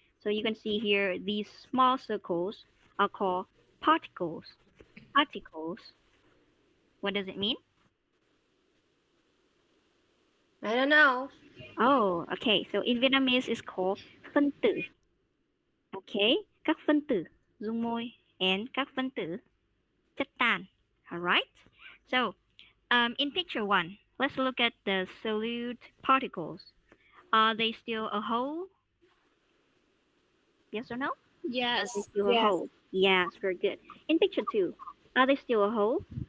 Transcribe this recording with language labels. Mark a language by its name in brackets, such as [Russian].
[English] So you can see here these small circles are called particles. Particles. What does it mean? I don't know. Oh, okay. So in Vietnamese, it's called [Vietnamese] phân tử. Okay, các phân tử, dung môi, and các phân tử, chất tan. [English] All right. So, in picture 1, let's look at the solute particles. Are they still a whole? Yes or no? Yes. They're still a Yes. whole. Yes, very good. In picture 2, are they still a whole?